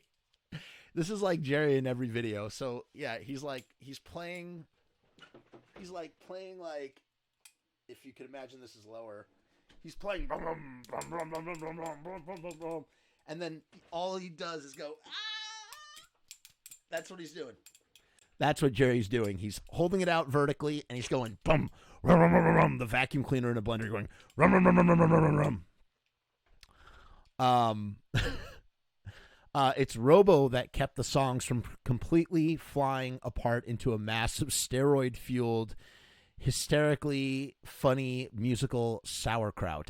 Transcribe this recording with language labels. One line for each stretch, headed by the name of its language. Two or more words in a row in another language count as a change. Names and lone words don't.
English: This is like Jerry in every video. So yeah, he's playing like, if you could imagine this is lower, he's playing, and then all he does is go, ah! That's what he's doing. That's what Jerry's doing. He's holding it out vertically, and he's going, bum, rum, rum, rum, rum, rum. The vacuum cleaner in a blender going, rum, rum, rum, rum, rum, rum, rum, rum. It's Robo that kept the songs from completely flying apart into a massive steroid-fueled, hysterically funny musical sauerkraut.